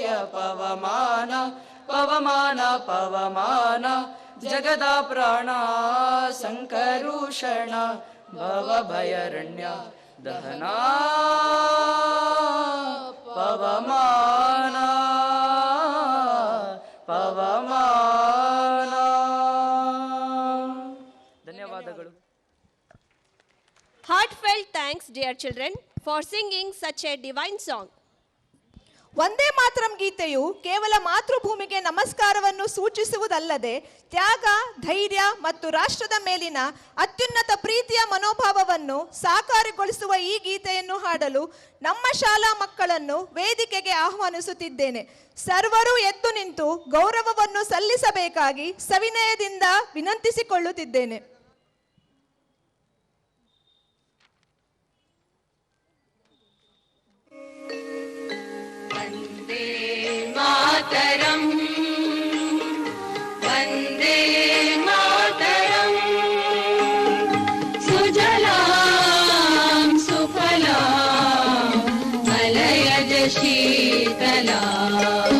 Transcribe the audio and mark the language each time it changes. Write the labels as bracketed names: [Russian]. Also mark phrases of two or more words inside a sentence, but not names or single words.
[Kannada] ಪವಮಾನ ಪವಮಾನ ಪವಮಾನ ಜಗದ ಪ್ರಾಣ, ಸಂಕರುಷಣ ಭವ ಭಯರಣ್ಯ ದಹನ ಪವಮಾನ ಪವಮಾನ. ಧನ್ಯವಾದಗಳು. [English] Heartfelt thanks, dear children, for singing such a divine song. [Kannada] ವಂದೇ ಮಾತರಂ ಗೀತೆಯು ಕೇವಲ ಮಾತೃಭೂಮಿಗೆ ನಮಸ್ಕಾರವನ್ನು ಸೂಚಿಸುವುದಲ್ಲದೆ ತ್ಯಾಗ, ಧೈರ್ಯ ಮತ್ತು ರಾಷ್ಟ್ರದ ಮೇಲಿನ ಅತ್ಯುನ್ನತ ಪ್ರೀತಿಯ ಮನೋಭಾವವನ್ನು ಸಾಕಾರಗೊಳಿಸುವ ಈ ಗೀತೆಯನ್ನು ಹಾಡಲು ನಮ್ಮ ಶಾಲಾ ಮಕ್ಕಳನ್ನು ವೇದಿಕೆಗೆ ಆಹ್ವಾನಿಸುತ್ತಿದ್ದೇನೆ. ಸರ್ವರು ಎದ್ದು ನಿಂತು ಗೌರವವನ್ನು ಸಲ್ಲಿಸಬೇಕಾಗಿ ಸವಿನಯದಿಂದ ವಿನಂತಿಸಿಕೊಳ್ಳುತ್ತಿದ್ದೇನೆ. [Sanskrit] मातरम् वन्दे मातरम् सुजलां सुफलां मलयज शीतलां